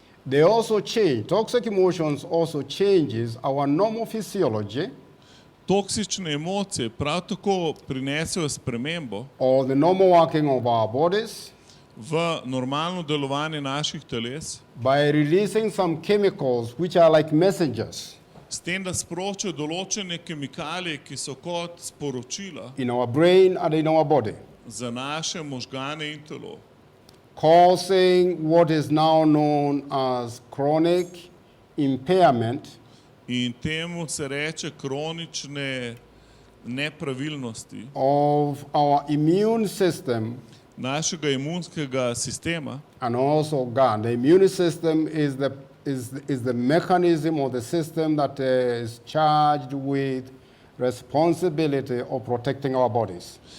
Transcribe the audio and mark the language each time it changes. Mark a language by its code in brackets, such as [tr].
[en] They also change, toxic emotions also changes our normal physiology [sl] Toksične emocije prav tako prinesejo spremembo [en] or the normal working of our bodies [sl] v normalno delovanje naših teles, [en] by releasing some chemicals which are like messengers [sl] s tem, da spročajo določene kemikalije, ki so kot sporočila [en] in our brain and in our body, [sl] za naše možgane in telo, [en] causing what is now known as chronic impairment [sl] in temu se reče kronične nepravilnosti [en] of our immune system [sl] našega imunskega sistema. [en] and also God. The immune system is the mechanism or the system that is charged with responsibility of protecting our bodies.